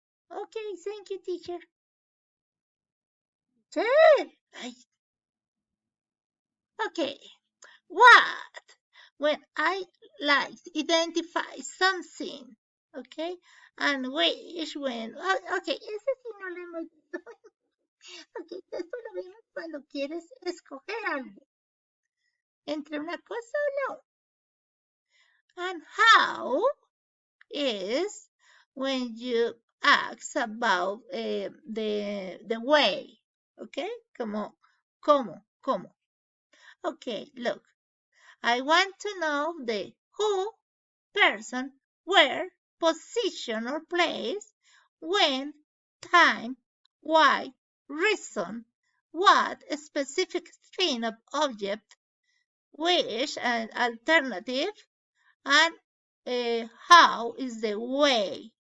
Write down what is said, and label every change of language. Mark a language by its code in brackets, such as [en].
[en] Okay, thank you, teacher. Sure. Ay. Okay. What? When I like identify something. Okay. And wish when. [es] Okay, ese sí no lo hemos visto. Ok, esto lo vemos cuando quieres escoger algo. Entre una cosa o no. [en] And how is when you ask about the way. Okay? [es] Como, ¿cómo? [en] Okay, look. I want to know the who, person, where, position or place, when, time, why, reason, what, a specific thing of object, which an alternative, and how is the way.